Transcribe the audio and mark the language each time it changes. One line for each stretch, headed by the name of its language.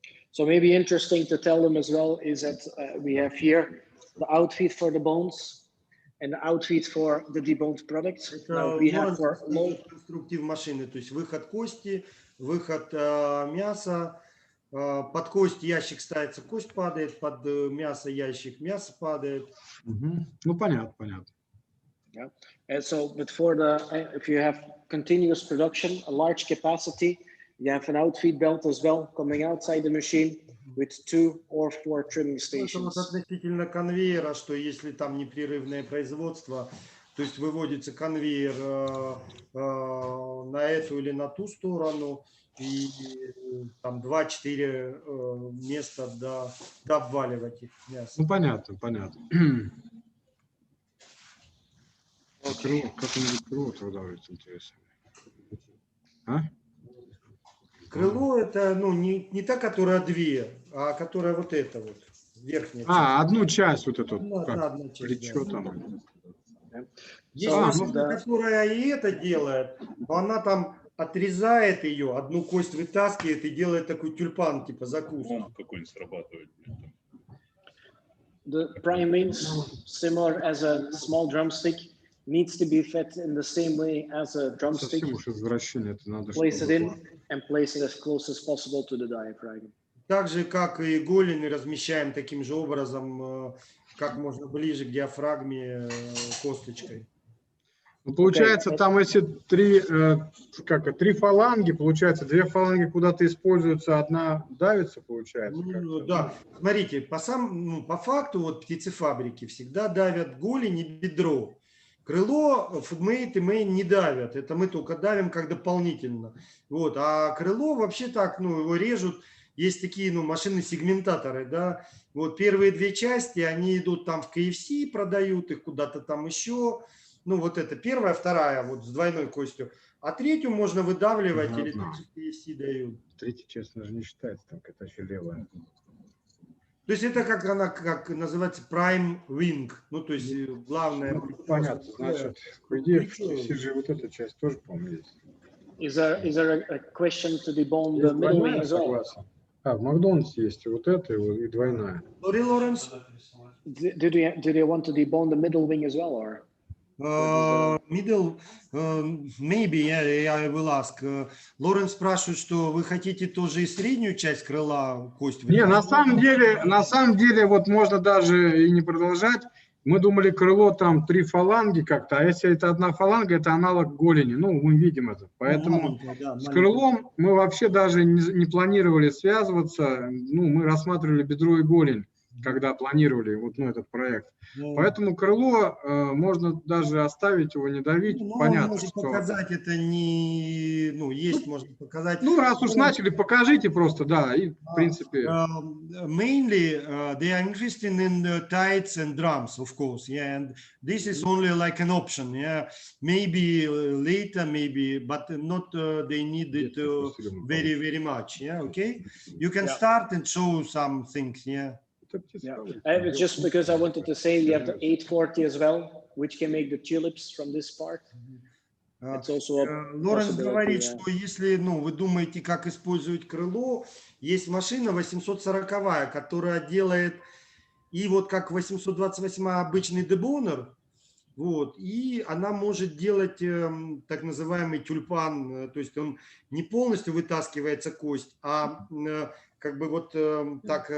English: So maybe interesting to tell them as well is that we have here the outfit for the bones. And the outfit for the deboned products. Now we have for low
Russian: конструктив машины, то есть выход кости, выход мяса, под кость ящик ставится, кость падает, под мясо ящик, мясо падает. Ну, понятно, понятно.
English: Yeah. And so, but for the, if you have continuous production, a large capacity, you have an outfeed belt as well coming outside the machine with 2 or 4 trimming
Russian: Это
English: stations.
Russian: вот относительно конвейера, что если там непрерывное производство, то есть выводится конвейер на эту или на ту сторону, и там 2-4 места дообваливать их мясо. Ну, понятно, понятно. Как-нибудь крыло тогда будет интересно. А? Крыло это, ну, не та, которая 2, а которая вот эта вот, верхняя часть. Одну часть вот эту, Одна часть, плечо да. там. Есть машина, которая и это делает, но она там отрезает ее, одну кость вытаскивает и делает такой тюльпан, типа закуску. Какой-нибудь срабатывает.
English: The prime wings, similar as a small drumstick, needs to be fed in the same way as a drumstick.
Russian: Совсем уж извращение, это надо.
English: Place it in and place it as close as possible to the diaphragm.
Russian: Так же, как и голень, размещаем таким же образом, как можно ближе к диафрагме косточкой. Ну, получается, там если 3 фаланги, получается, 2 фаланги куда-то используются, одна давится, получается. Ну, да, смотрите, по факту вот птицефабрики всегда давят голень и бедро. Крыло фудмейт и мейн не давят, это мы только давим как дополнительно. Вот, а крыло вообще так, ну, его режут, есть такие, ну, машины-сегментаторы, да. Вот первые 2 части, они идут там в KFC, продают их куда-то там еще. Ну, вот это первая, вторая, вот с двойной костью. А третью можно выдавливать, или в KFC дают. Третья, честно же, не считается, там какая-то левая. То есть это как она, как называется, prime wing, ну, то есть главное. Ну, понятно, значит, по идее, в CG вот эта часть тоже, по-моему, есть.
English: Is there a question to debone the middle wing as well?
Russian: В Макдональдсе есть вот эта и двойная.
English: Sorry, Lawrence? Do they want to debone the middle wing as well, or? Middle, maybe, I will ask.
Russian: Лоренс спрашивает, что вы хотите тоже и среднюю часть крыла кость? Не, на самом деле, вот можно даже и не продолжать. Мы думали, крыло там 3 фаланги как-то, а если это 1 фаланга, это аналог голени. Ну, мы видим это. Поэтому с крылом мы вообще даже не планировали связываться. Ну, мы рассматривали бедро и голень, когда планировали вот, ну, этот проект. Поэтому крыло можно даже оставить его, не давить. Ну, понятно, можно что... показать, это не... Ну, есть, можно показать. Ну, раз уж начали, покажите просто, да, и в принципе...
English: Mainly, they are interested in the tights and drums, of course, yeah, and this is only like an option, yeah, maybe later, maybe, but not they need it very, very much, yeah, okay? You can start and show some things, yeah. Yeah. Just because I wanted to say we have the 840 as well, which can make the tulips from this part. It's also
Russian: Лоренс говорит, что если, ну, вы думаете, как использовать крыло, есть машина 840, которая делает и вот как 828 обычный дебонер, вот, и она может делать так называемый тюльпан, то есть он не полностью вытаскивается кость, а как бы вот так...